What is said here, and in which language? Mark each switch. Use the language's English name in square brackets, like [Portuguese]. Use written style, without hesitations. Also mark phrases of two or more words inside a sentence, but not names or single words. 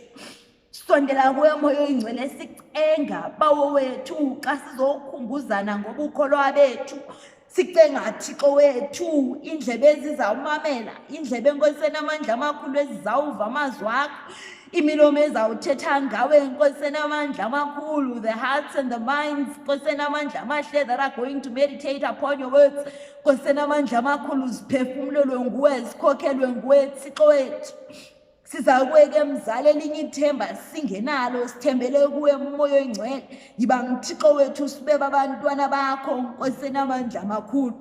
[Xhosa] Sondela kuwe moya oyingcwele sicenga bawo wethu xa sizokhumbuzana ngobukholwa bethu. Sicenga Thixo wethu indlebe ezizawumamela, indlebe Nkosi enamandla amakhulu ezizawuva amazwi akho, imilomo ezawuthetha ngawe Nkosi enamandla amakhulu, [English] the hearts and the minds [Xhosa] Nkosi enamandla amahle [English] that are going to meditate upon your words. [Xhosa] Nkosi enamandla amakhulu ziphefumlelwe nguwe, zikhokhelwe nguwe Thixo wethu. Sizakweke mzali elinye ithemba singenalo, sithembele kuwe moya oyingcwele. Yiba ngithixo wethu sibe babantwana bakho Nkosi enamandla amakhulu.